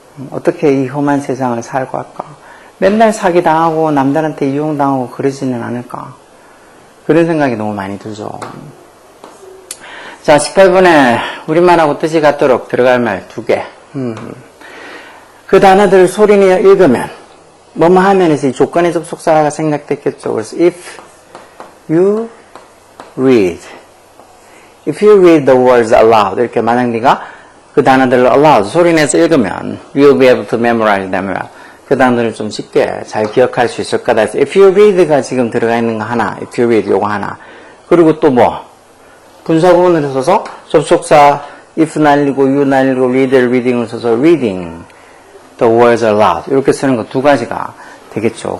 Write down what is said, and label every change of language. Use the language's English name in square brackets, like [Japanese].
[Korean] 어떻게 이 험한 세상을 살고 할까? 맨날 사기당하고 남들한테 이용당하고 그러지는 않을까? 그런 생각이 너무 많이 들죠. 자, 18번에 우리말하고 뜻이 같도록 들어갈 말 2개. 그 단어들을 소리내어 읽으면 뭐뭐 하면에서 이 조건의 접속사가 생략됐겠죠. 그래서 [English] if you read the words aloud [Korean] 이렇게 만약 네가 그 단어들을 aloud 소리내서 읽으면 [English] you'll be able to memorize them well. [Korean] 그 단어들을 좀 쉽게 잘 기억할 수 있을 거다. 해서 [English] if you read [Korean] 가 지금 들어가 있는 거 하나, if you read 요거 하나. 그리고 또 뭐 분사구문을 써서 접속사 if 날리고 you 날리고 read를 reading을 써서 [English] reading the words aloud [Korean] 이렇게 쓰는 거 2가지가 되겠죠.